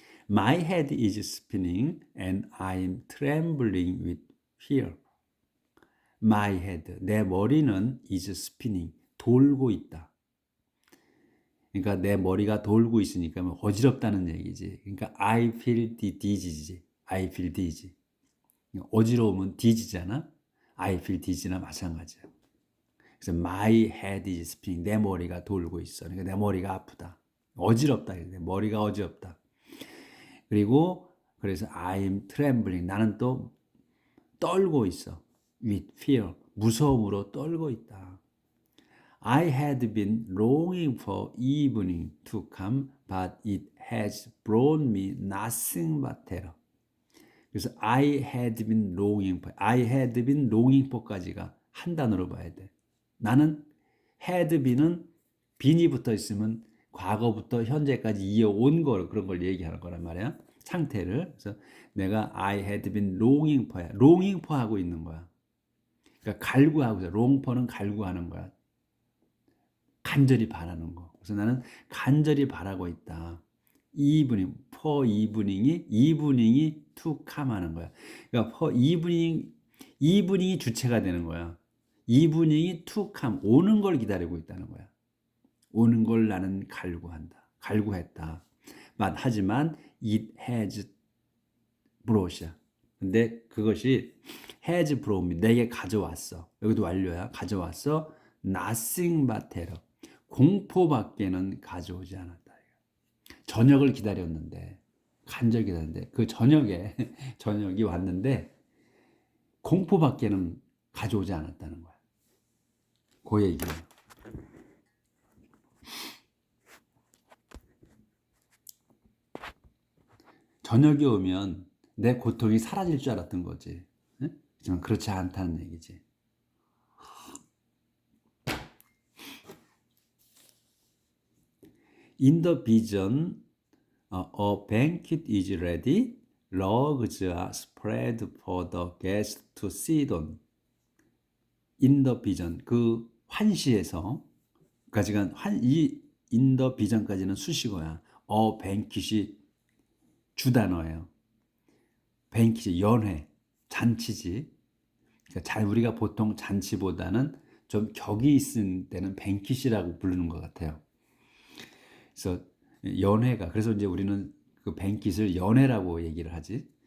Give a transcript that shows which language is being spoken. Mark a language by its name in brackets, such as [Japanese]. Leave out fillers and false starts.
[English] My head is spinning and I'm trembling with fear. My head, [Korean] 내 머리는 [English] is spinning, [Korean] 돌고 있다. 그러니까 내 머리가 돌고 있으니까 어지럽다는 얘기지. 그러니까 [English] I feel dizzy. I feel dizzy. [Korean] 어지러우면 dizzy잖아. [English] I feel dizzy나 [Korean] 마찬가지야. 그래서 [English] my head is spinning, [Korean] 내 머리가 돌고 있어. 그러니까 내 머리가 아프다. 어지럽다. 내 머리가 어지럽다. 그리고 그래서 [English] I'm trembling, [Korean] 나는 또 떨고 있어. [English] with fear, [Korean] 무서움으로 떨고 있다. [English] I had been longing for evening to come, but it has brought me nothing but terror. [Korean] 그래서 [English] I had been longing for [Korean] 까지가 한 단어로 봐야 돼. 나는 had been은 bean이 붙어 있으면 과거부터 현재까지 이어온 걸 그런 걸 얘기하는 거란 말이야. 상태를. 그래서 내가 [English] I had been longing for야. longing for [Korean] 하고 있는 거야. 그러니까 갈구하고 있어. [English] long for [Korean] 는 갈구하는 거야. 간절히 바라는 거. 그래서 나는 간절히 바라고 있다. [English] for evening이 to come [Korean] 하는 거야. 그러니까 [English] for evening [Korean] 이 주체가 되는 거야. evening이 [English] to come, [Korean] 오는 걸 기다리고 있다는 거야. 오는 걸 나는 갈구했다. 하지만 [English] it has brought [Korean] 이야. 근데 그것이 [English] has brought me, [Korean] 내게 가져왔어. 여기도 완료야. 가져왔어. [English] nothing but terror. [Korean] 공포밖에는 가져오지 않았다. 저녁을 기다렸는데, 간절히 기다렸는데, 그 저녁이 왔는데, 공포밖에는 가져오지 않았다는 거야. 그 얘기예요. 저녁이 오면 내 고통이 사라질 줄 알았던 거지. 하지만 그렇지 않다는 얘기지. [English] In the vision, a banquet is ready. Rugs are spread for the guests to sit on. In the vision, [Korean] 그 환시에서, 까지가 [English] in the vision까지는 [Korean] 수식어야. banquet이 주단어예요. banquet이 연회, 잔치지. 그러니까 우리가 보통 잔치보다는 좀 격이 있을 때는 banquet이라고 부르는 것 같아요. 그래서 연회가, 그래서 이제 우리는 그 banquet을 연회라고 얘기를 하지.